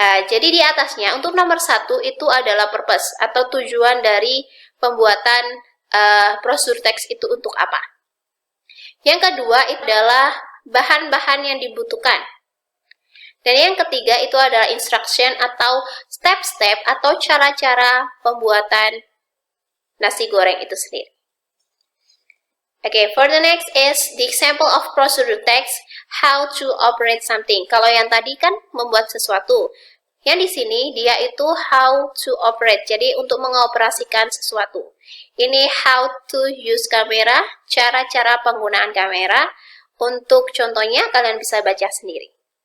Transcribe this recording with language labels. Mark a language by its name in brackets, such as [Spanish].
[Indonesian] Jadi di atasnya untuk nomor 1 itu adalah purpose atau tujuan dari pembuatan prosedur teks itu untuk apa. Yang kedua itu adalah bahan-bahan yang dibutuhkan. Dan yang ketiga itu adalah instruction atau step-step atau cara-cara pembuatan nasi goreng itu sendiri. [English] For the next is the example of procedure text, how to operate something. [Indonesian] Kalau yang tadi kan membuat sesuatu. Yang di sini dia itu [English] how to operate. [Indonesian] Jadi untuk mengoperasikan sesuatu. Ini how to use kamera, cara-cara penggunaan kamera. Untuk contohnya kalian bisa baca sendiri.